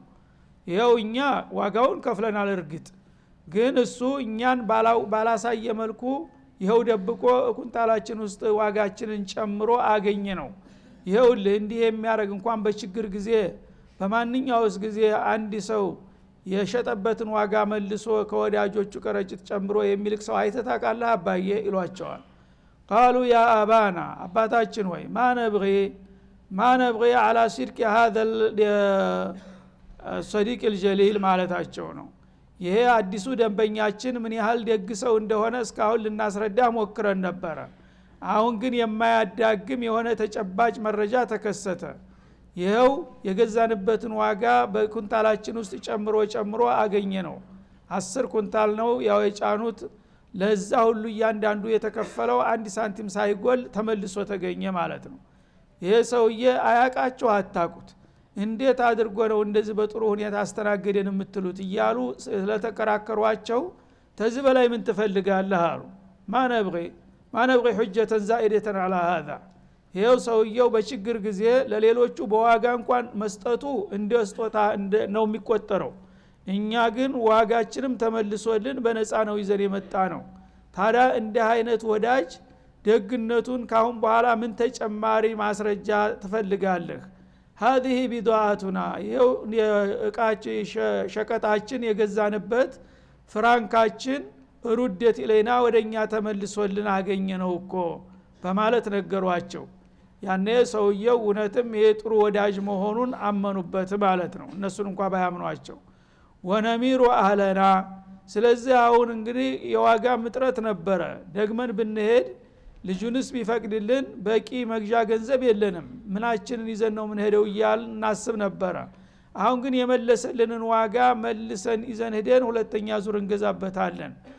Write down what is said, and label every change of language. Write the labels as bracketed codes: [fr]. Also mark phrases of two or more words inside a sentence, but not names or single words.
[am] ይሄው እኛ ዋጋውን ከፍለናል እርግጥ ግን እሱ እኛን ባላሳየ መልኩ ይሄው ደብቆ ኩንታላችን ውስጥ ዋጋችንን ጨምሮ አገኘ ነው። ይሄው እንዲህ የሚያረግ እንኳን በችግር ጊዜ በማንኛውስ ጊዜ አንድ ሰው የሸጠበትን ዋጋ መልሶ ከወዳጆቹ ቀረጭት ጨምሮ የሚልክ ሰው አይተታቃለህ አባዬ ይሏቸዋል። [ar] قالوا يا ابانا [am] አባታችን ሆይ [ar] ما نبغي على صدق هذا الصديق الجليل [am] ማለታቸው ነው። ይሄ አዲሱ ደንበኛችን ምን ያህል ደግ ሰው እንደሆነ እስካሁን ልናስረዳ ሞክረን ነበር። አሁን ግን የማያዳግም የሆነ ተጨባጭ መረጃ ተከሰተ። ይሄው የገዛንበትን ዋጋ በኩንታላችን ውስጥ ጨምሮ አገኘ ነው። 10 ኩንታል ነው ያው የጫኑት ለዛ ሁሉ እያንዳንዱ የተከፈለው 1 ሳንቲም ሳይጎል ተመልሶ ተገኘ ማለት ነው። ይሄ ሰውዬ አያቃቸው አታቁት እንዴት አድርጎ ነው እንደዚህ በጥሩ ሁኔታ አስተናገደን የምትሉት እያሉ ስለተከራከሯቸው ተዚህ በላይ ምን ትፈልጋለህ አሉ። [ar] ما نبغي حجة زائدة على هذا [am] ይሄው ሰውየው በችግር ጊዜ ለሌሎቹ በዋጋ እንኳን መስጠቱ እንደ ስጦታ ነው የሚቆጠረው። እኛ ግን ዋጋችንም ተመልሶልን በነፃ ነው ይዘን የመጣ ነው። ታዲያ እንደ አይነት ወዳጅ ደግነቱን ካሁን በኋላ ምን ተጨማሪ ማስረጃ ትፈልጋለህ? [ar] هذه بضاعتنا [am] ይሄው እቃችን ሸቀጣችን የገዛንበት ፍራንካችን [ar] ردت إلينا [am] ወደኛ ተመልሶልን አገኘ ነው እኮ በማለት ነገሯቸው። ያኔ ሰውየው እውነትም ይሄ ጥሩ ወዳጅ መሆኑን አመኑበት ማለት ነው እነሱን እንኳን ባያምኗቸው። [ar] ونمير أهلنا [am] ስለዚህ አሁን እንግዲህ የዋጋ ምጥረት ነበረ። ደግመን ብንሄድ ልጁንስ ቢፈቅድልን በቂ መግዣ ገንዘብ የለንም ምናችንን ይዘን ነው ምን ሄደው ይያል እናስብ ነበረ። አሁን ግን የመለሰልንን ዋጋ መልሰን ይዘን ሄደን ሁለተኛ ዙር እንገዛበታለን።